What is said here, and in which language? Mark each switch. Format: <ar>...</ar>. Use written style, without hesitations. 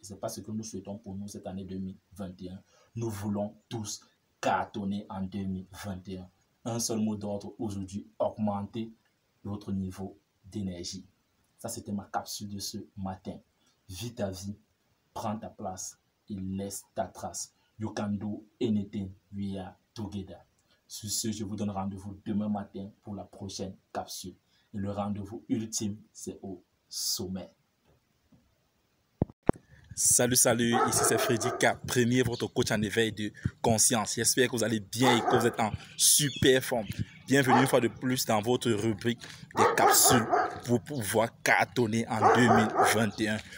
<fr>Ce n'est pas ce que nous souhaitons pour nous cette année 2021. Nous voulons tous cartonner en 2021. Un seul mot d'ordre aujourd'hui, augmenter votre niveau d'énergie. Ça, c'était ma capsule de ce matin. Vis ta vie, prends ta place et laisse ta trace.</fr> <en>You can do anything, we are together.</en> <fr>Sur ce, je vous donne rendez-vous demain matin pour la prochaine capsule. Et le rendez-vous ultime, c'est au sommet. Salut, ici c'est Freddy K, premier votre coach en éveil de conscience. J'espère que vous allez bien et que vous êtes en super forme. Bienvenue une fois de plus dans votre rubrique des capsules pour pouvoir cartonner en 2021.</fr>